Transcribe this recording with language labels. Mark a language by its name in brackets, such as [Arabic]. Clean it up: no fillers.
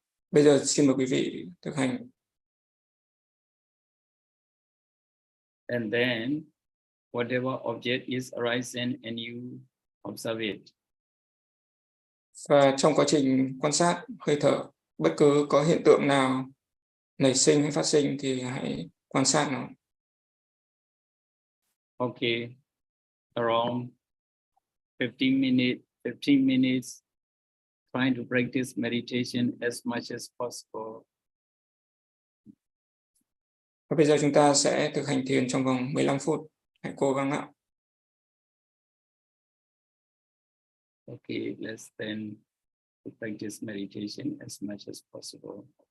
[Vietnamese] Bây giờ xin mời quý vị thực hành. [English] And then, whatever object is arising and you observe it. [Vietnamese] Và trong quá trình quan sát hơi thở, bất cứ có hiện tượng nào nảy sinh hay phát sinh thì hãy quan sát nó. [English] Okay, around 15 minutes, trying to practice meditation as much as possible. [Vietnamese] Và bây giờ chúng ta sẽ thực hành thiền trong vòng 15 phút. Hãy cố gắng ạ. [English] Okay, let's then practice meditation as much as possible.